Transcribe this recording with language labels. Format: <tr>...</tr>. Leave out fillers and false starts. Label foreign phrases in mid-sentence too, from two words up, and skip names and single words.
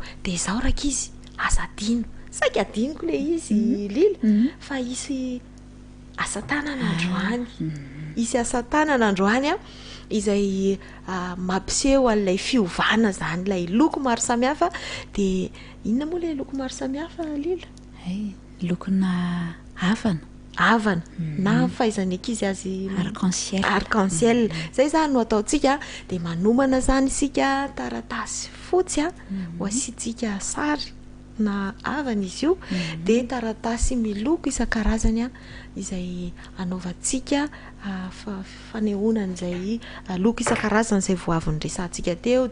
<mg>De zao rakizy asa dino, saika adiniko le izy Lila, fa isy asa tanana androany, isy asa tanana androany a izay mampiseho an'ilay fiovana zany, lay loko maro samihafa. De inona moa le loko maro samihafa Lila? Lokona havana na fahaizany ankizy azy arc-en-ciel. Zay zany no ataontsika. De manomana zany isika taratasy fotsy a ho asitsika sary na havana izy io, de taratasy miloko isan-karazany a izay anaovantsika fanehoana izay loko isan-karazany izay voavy resantsika teo.</mg>